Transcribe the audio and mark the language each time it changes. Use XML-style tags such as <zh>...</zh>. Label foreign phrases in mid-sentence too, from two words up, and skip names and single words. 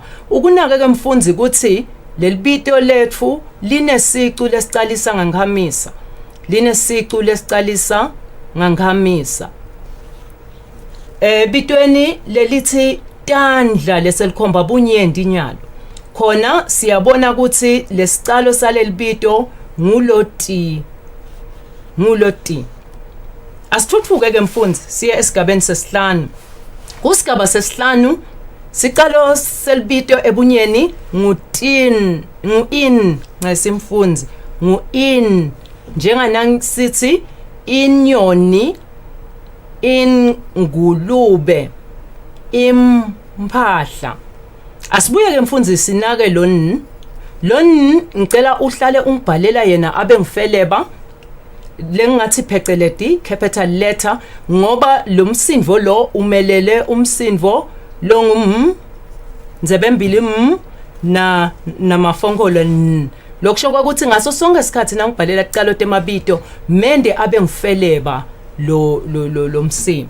<ss>Ukunake ke mfundzi ukuthi lelibito lethu linesicu lesicalisa nganghamisa. Linesicu lesicalisa nganghamisa. Bitweni lelithi tandla leselikhomba bunyenti nyalo. Khona siyabona ukuthi lesicalo salelibito ngulo ti. Asithuthuke ke mfundzi siye esigabeni sesihlanu. Kusigaba sesihlanu sicalo selibito ebunyeni ngu-in ngasimfundzi ngu-in njenganasithi inyoni, ingulube, imphahla. Asibuye ke mfundzi sinake lo ngicela uhlale ungibhalela yena abe ngifeleba lengathi pheceleti</ss> <en>capital letter</en> <ss>ngoba lo msindvo lo umelele umsindvo lo nzebembili na namafongolo lokusho ukuthi ngaso sonke isikhathi nangibhalela icalo temabito mende abe ngifeleba lo msindvo.</ss>